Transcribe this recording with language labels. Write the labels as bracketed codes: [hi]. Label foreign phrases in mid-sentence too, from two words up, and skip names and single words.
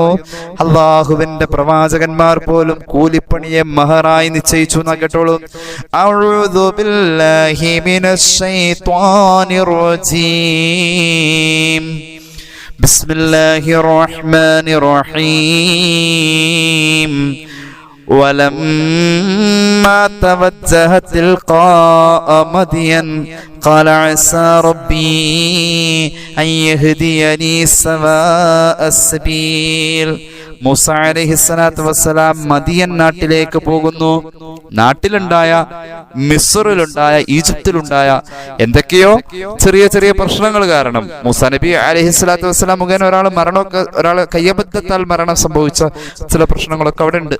[ml] അള്ളാഹുവിന്റെ പ്രവാചകന്മാർ പോലും കൂലിപ്പണിയെ മഹറായി നിശ്ചയിച്ചു. കേട്ടോളൂ. [ar] أعوذ بالله من الشيطان الرجيم. بسم الله الرحمن الرحيم. ولما توجه تلقاء مدين قال عسى ربي أن يهديني سواء السبيل. [ml] മൂസ [ar] عليه الصلاة والسلام [ml] മദിയൻ നാട്ടിലേക്ക് പോകുന്നു. നാട്ടിലുണ്ടായ, മിസ്റിലുണ്ടായ, ഈജിപ്തിലുണ്ടായ എന്തൊക്കെയോ ചെറിയ ചെറിയ പ്രശ്നങ്ങൾ കാരണം മൂസ നബി [ar] عليه الصلاة والسلام [ml] മുഖേന ഒരാൾ കയ്യബദ്ധത്താൽ മരണം സംഭവിച്ച ചില പ്രശ്നങ്ങളൊക്കെ അവിടെ ഉണ്ട്.